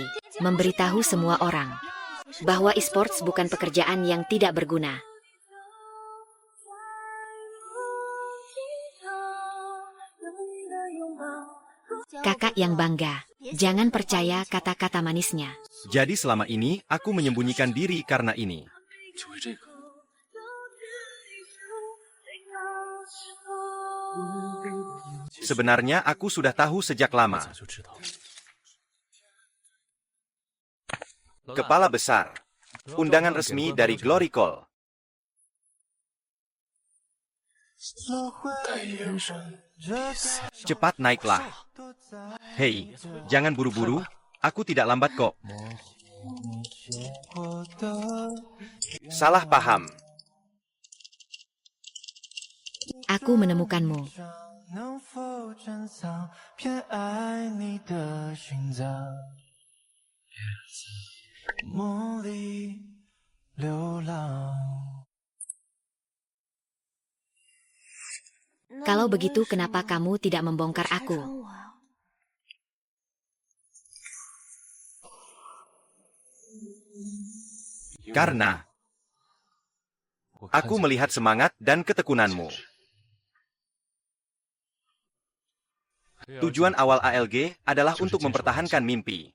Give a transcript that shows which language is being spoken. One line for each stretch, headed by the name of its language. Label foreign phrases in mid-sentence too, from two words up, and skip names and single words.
Indonesian: Memberitahu semua orang, bahwa e-sports bukan pekerjaan yang tidak berguna. Kakak yang bangga, jangan percaya kata-kata manisnya. Jadi selama ini, aku menyembunyikan diri karena ini.
Chinese: 就为这个，
Indonesian: Sebenarnya aku sudah tahu sejak lama.
Chinese: 早就知道。
Indonesian: Kepala besar. Undangan resmi dari Glory Call.
Chinese: 代言人，
Indonesian: Cepat naiklah. Hei, jangan buru-buru. Aku tidak lambat kok. Salah paham. Aku menemukanmu.
Chinese: 能否珍藏偏爱你的心脏？梦里流浪。
Indonesian: Kalau begitu kenapa kamu tidak membongkar aku? Karena aku melihat semangat dan ketekunanmu. Tujuan awal ALG adalah untuk mempertahankan mimpi.